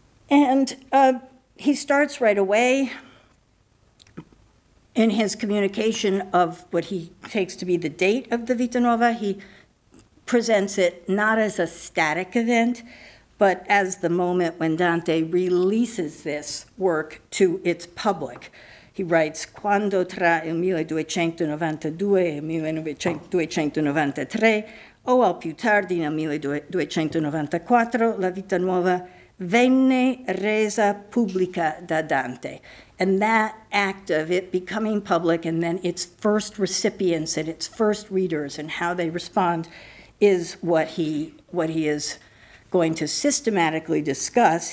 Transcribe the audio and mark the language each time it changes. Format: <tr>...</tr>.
<en>And he starts right away in his communication of what he takes to be the date of the Vita Nuova. He presents it not as a static event, but as the moment when Dante releases this work to its public. He writes,</en> <it>quando tra il 1292 e il 1293, o al più tardi nel 1294, la Vita Nuova venne resa pubblica da Dante.</it> <en>And that act of it becoming public and then its first recipients and its first readers and how they respond is what he is going to systematically discuss.</en>